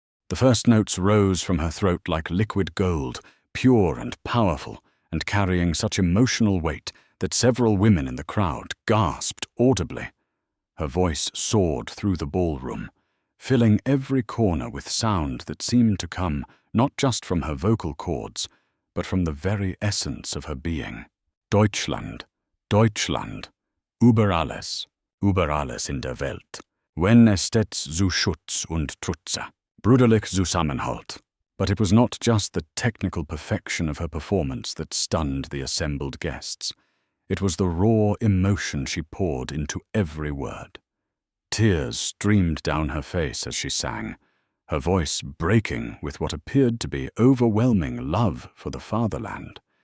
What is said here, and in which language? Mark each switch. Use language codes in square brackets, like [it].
[en] The first notes rose from her throat like liquid gold, pure and powerful, and carrying such emotional weight that several women in the crowd gasped audibly. Her voice soared through the ballroom, filling every corner with sound that seemed to come not just from her vocal cords, but from the very essence of her being. [de] Deutschland, Deutschland, über alles in der Welt, wenn es stets zu Schutz und Trutze, brüderlich Zusammenhalt. [en] But it was not just the technical perfection of her performance that stunned the assembled guests. It was the raw emotion she poured into every word. Tears streamed down her face as she sang, her voice breaking with what appeared to be overwhelming love for the fatherland.